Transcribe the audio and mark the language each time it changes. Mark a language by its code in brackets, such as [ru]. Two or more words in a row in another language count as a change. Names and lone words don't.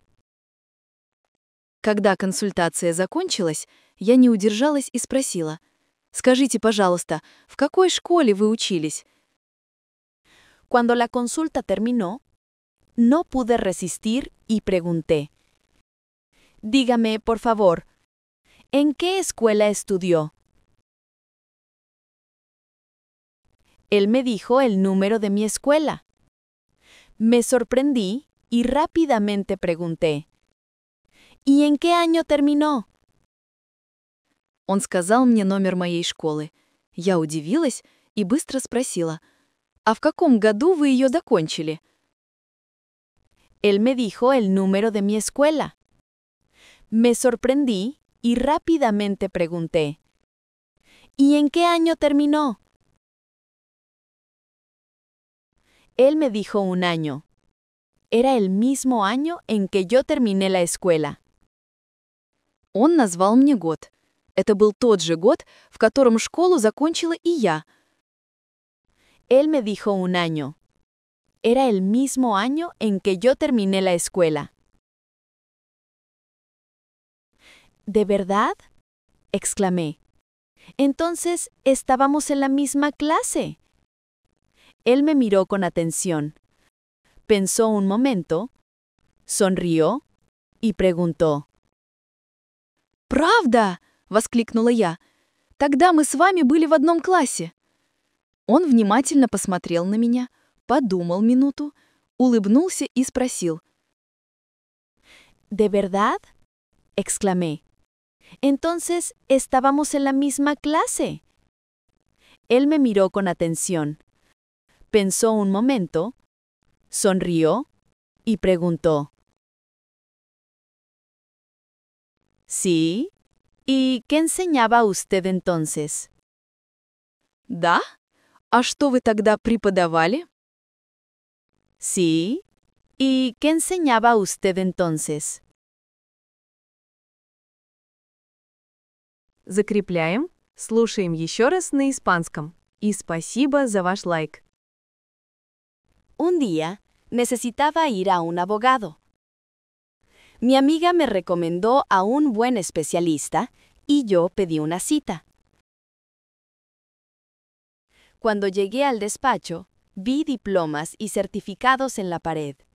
[ru] Когда консультация закончилась, я не удержалась и спросила: «Скажите, пожалуйста, в какой школе вы учились?» [es] Cuando la consulta terminó, no pude resistir y pregunté: dígame, por favor, ¿en qué escuela estudió? Él me dijo el número de mi escuela. Me sorprendí y rápidamente pregunté: ¿y en qué año terminó? [ru] Он сказал мне номер моей школы. Я удивилась и быстро спросила: «А в каком году вы ее закончили?» [es] Él me dijo el número de mi escuela. Me sorprendí y rápidamente pregunté: ¿y en qué año terminó? Él me dijo un año. Era el mismo año en que yo terminé la escuela. [ru] Он назвал мне год. Это был тот же год, в котором школу закончила и я. [es] Él me dijo un año. Era el mismo año en que yo terminé la escuela. ¿De verdad?, exclamé. Entonces, estábamos en la misma clase. Él me miró con atención. Pensó un momento, sonrió y preguntó: [ru] «Правда!» — воскликнула я. «Тогда мы с вами были в одном классе». Он внимательно посмотрел на меня, подумал минуту, улыбнулся и спросил: [es] ¿De verdad?, exclamé. Entonces, estábamos en la misma clase. Él me miró con atención. Pensó un momento, sonrió y preguntó: ¿sí? ¿Y qué enseñaba usted entonces? [ru] «Да? А что вы тогда преподавали?» [es] ¿Sí? ¿Y qué enseñaba usted entonces? [ru] Закрепляем, слушаем еще раз на испанском. И спасибо за ваш лайк. [es] Un día, necesitaba ir a un abogado. Mi amiga me recomendó a un buen especialista y yo pedí una cita. Cuando llegué al despacho, vi diplomas y certificados en la pared.